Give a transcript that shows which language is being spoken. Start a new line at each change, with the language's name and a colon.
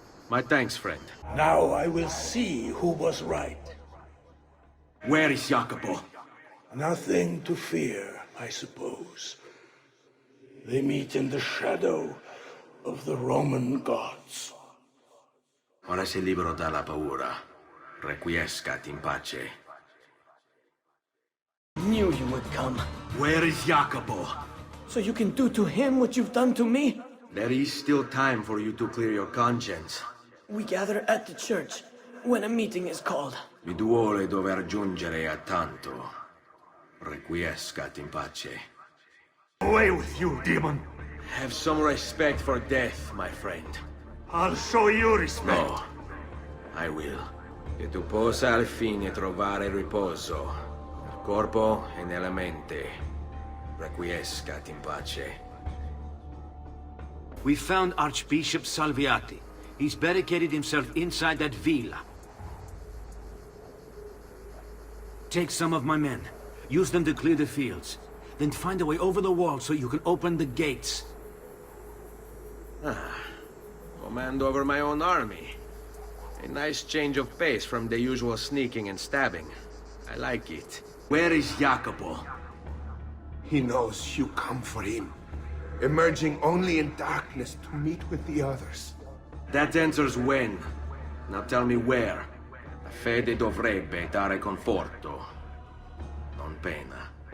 English: My thanks, friend. Now I will see who was right. Where is Jacopo? Nothing to fear, I suppose. They meet in the shadow of the Roman gods.
Italian: Ora sei libero dalla paura.
Latin: Requiescat in pace.
English: Knew you would come. Where is Jacopo? So you can do to him what you've done to me? There is still time for you to clear your conscience. We gather at the church when a meeting is called.
Italian: Mi duole dover giungere a tanto.
Latin: Requiescat in pace.
English: Away with you, demon! Have some respect for death, my friend. I'll show you respect. No, I will.
Italian: Che tu possa al fine trovare riposo, nel corpo e nella mente.
Latin: Requiescat in pace.
English: We found Archbishop Salviati. He's barricaded himself inside that villa. Take some of my men. Use them to clear the fields. Then find a way over the wall so you can open the gates. Command over my own army. A nice change of pace from the usual sneaking and stabbing. I like it. Where is Jacopo? He knows you come for him, emerging only in darkness to meet with the others. That answers when. Now tell me where.
Italian: La fede dovrebbe dare conforto, non pena.